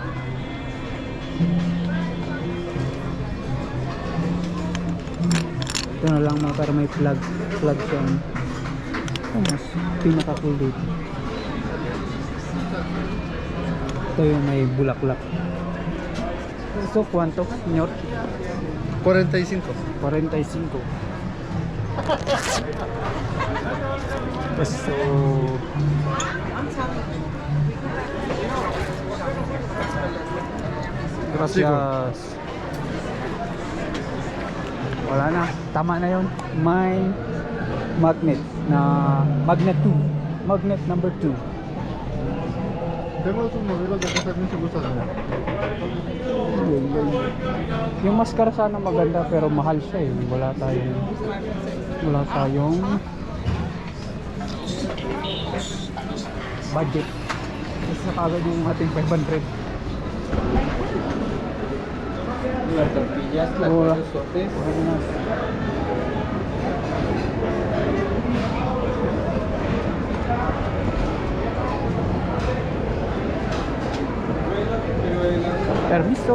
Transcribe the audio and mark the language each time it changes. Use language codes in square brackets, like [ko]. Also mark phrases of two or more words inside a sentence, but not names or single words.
[tl] Ito na lang mga para may flag siya. Mas pinaka cool dito. Ito yung may bulaklak. So, [es] ¿cuánto, señor? 45. 45. Peso. Gracias. [tl] Wala na. Tama na yun. May magnet na magnet 2. Magnet number 2. [es] Tengo otros modelos de que también se gustan. [tl] Yung maskara sana maganda pero mahal siya eh. Wala tayong budget. Mas nakagad yung ating 500. [es] Las tortillas, Hola. los sopes. Buenas. Permiso.